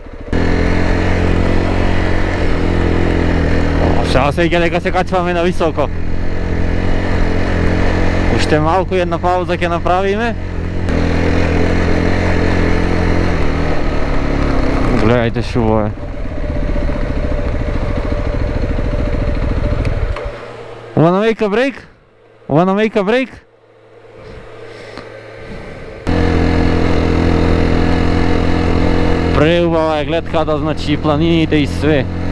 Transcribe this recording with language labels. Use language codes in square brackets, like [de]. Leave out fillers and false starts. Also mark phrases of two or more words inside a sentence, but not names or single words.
[mk] Сега се дека се качваме на високо. Уште малку една пауза ќе направиме. Гледајте шубо е. [en] Wanna make a break? Wanna make a break? [mk] Преубава е гледката, значи планините и све.